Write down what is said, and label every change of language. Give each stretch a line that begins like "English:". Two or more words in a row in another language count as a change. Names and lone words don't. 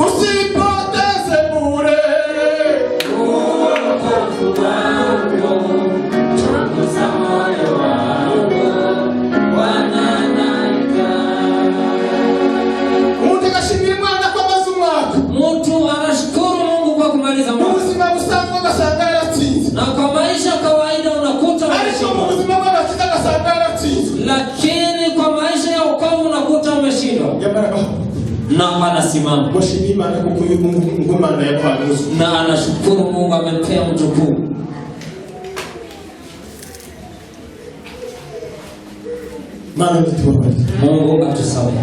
Swahili: Usipoteze bure uokovu wako, chunguza moyo wako, Bwana anajua.
Kinyarwanda: Mtu akashimira Imana kwa mazu mwaka.
Swahili: Mtu anashukuru Mungu kwa kumaliza mwaka.
Kinyarwanda: Ubuzima busanzwe ugasanga yaratsinze.
Swahili: Na kwa maisha kawaida unakuta umeshinda.
Kinyarwanda: Ariko ubuzima bw'agakiza ugasanga yaratsinze.
Swahili: Lakini kwa maisha ya wokovu unakuta umeshindwa. Na anasimama na anashukuru Mungu amempea mjukuu. Mungu atusamehe.